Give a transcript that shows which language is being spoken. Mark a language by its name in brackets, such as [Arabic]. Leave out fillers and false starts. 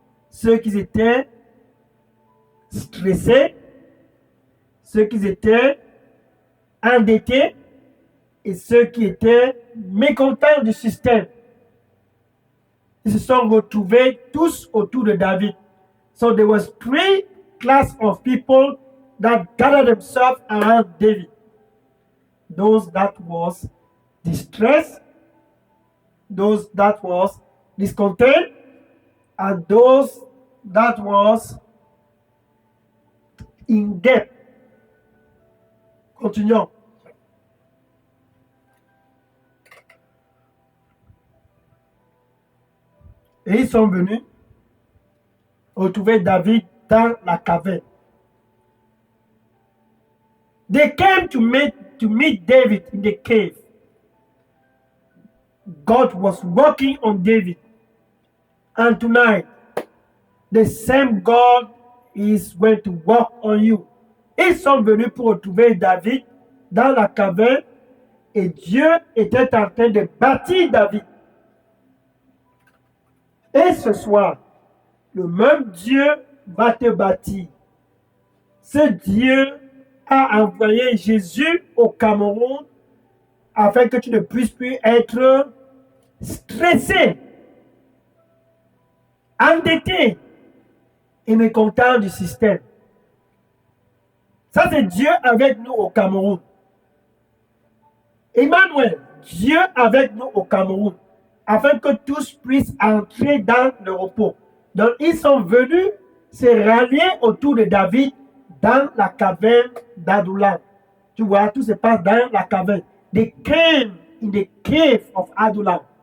[French] Ceux qui étaient stressés, ceux qui étaient endettés et ceux qui étaient mécontents du système. Ils se sont retrouvés tous autour de David. [English] So there was three class of people that gathered themselves around David. Those that was distressed, those that was discontent, and those that was in debt. [French] Continuons. Et ils sont venus retrouver David dans la caverne. [English] They came to meet David in the cave. God was working on David. And tonight, the same God is going to work on you. [French] Ils sont venus pour retrouver David dans la caverne et Dieu était en train de bâtir David. Et ce soir, le même Dieu va te bâtir. Ce Dieu a envoyé Jésus au Cameroun afin que tu ne puisses plus être stressé, endetté et mécontent du système. Ça, c'est Dieu avec nous au Cameroun. Emmanuel, Dieu avec nous au Cameroun, afin que tous puissent entrer dans le repos. Donc, ils sont venus se rallier autour de David dans la caverne d'Adullam. Tu vois, tout se passe dans la caverne. [English] They came in the cave of Adullam.